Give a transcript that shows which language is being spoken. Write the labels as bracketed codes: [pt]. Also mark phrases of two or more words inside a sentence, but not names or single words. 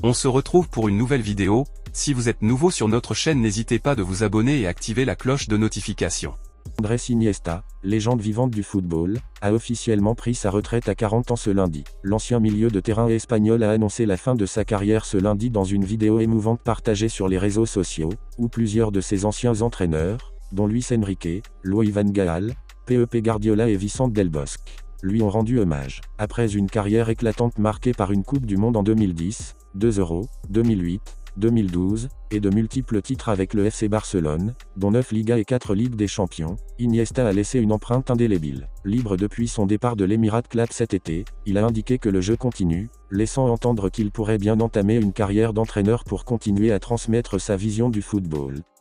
[fr] On se retrouve pour une nouvelle vidéo. Si vous êtes nouveau sur notre chaîne, n'hésitez pas de vous abonner et activer la cloche de notification. Andrés Iniesta, légende vivante du football, a officiellement pris sa retraite à 40 ans ce lundi. L'ancien milieu de terrain espagnol a annoncé la fin de sa carrière ce lundi dans une vidéo émouvante partagée sur les réseaux sociaux, où plusieurs de ses anciens entraîneurs, dont Luis Enrique, Louis van Gaal, Pep Guardiola et Vicente Del Bosque, lui ont rendu hommage. Après une carrière éclatante marquée par une Coupe du Monde en 2010, 2 Euros, 2008, 2012, et de multiples titres avec le FC Barcelone, dont 9 Ligas et 4 Ligues des Champions, Iniesta a laissé une empreinte indélébile. Libre depuis son départ de l'Emirates Club cet été, il a indiqué que le jeu continue, laissant entendre qu'il pourrait bien entamer une carrière d'entraîneur pour continuer à transmettre sa vision du football.